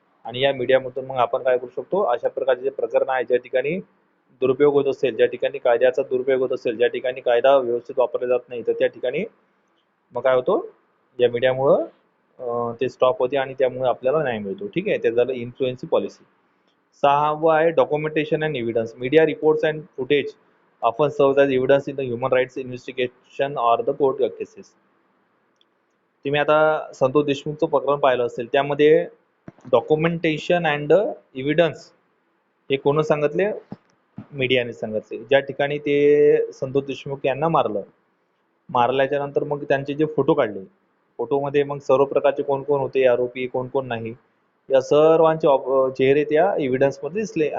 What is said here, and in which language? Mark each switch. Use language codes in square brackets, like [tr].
[mr] आणि या मीडियामधून मग आपण काय करू शकतो, अशा प्रकारचे जे प्रकरण आहे ज्या ठिकाणी दुरुपयोग होत असेल, ज्या ठिकाणी कायद्याचा दुरुपयोग होत असेल, ज्या ठिकाणी कायदा व्यवस्थित वापरला जात नाही, तर त्या ठिकाणी मग काय होतो, या मीडियामुळं ते स्टॉप होते आणि त्यामुळे आपल्याला न्याय मिळतो. ठीक आहे. ते झालं इन्फ्लुएन्सी पॉलिसी. 6वा आहे documentation and evidence. [en] Media reports and footage often serves as evidence in the human rights investigation or the court cases. [mr] तुम्ही आता संतोष देशमुखचं प्रकरण पाहिलं असेल, त्यामध्ये डॉक्युमेंटेशन अँड एव्हिडन्स हे कोण सांगितले, मीडियाने सांगितले. ज्या ठिकाणी ते संतोष देशमुख यांना मारल्याच्या नंतर मग त्यांचे जे फोटो काढले, फोटोमध्ये मग सर्व प्रकारचे कोण कोण होते आरोपी, कोण कोण नाही, या सर्वांचे चेहरे त्या एव्हिडन्समध्ये दिसले.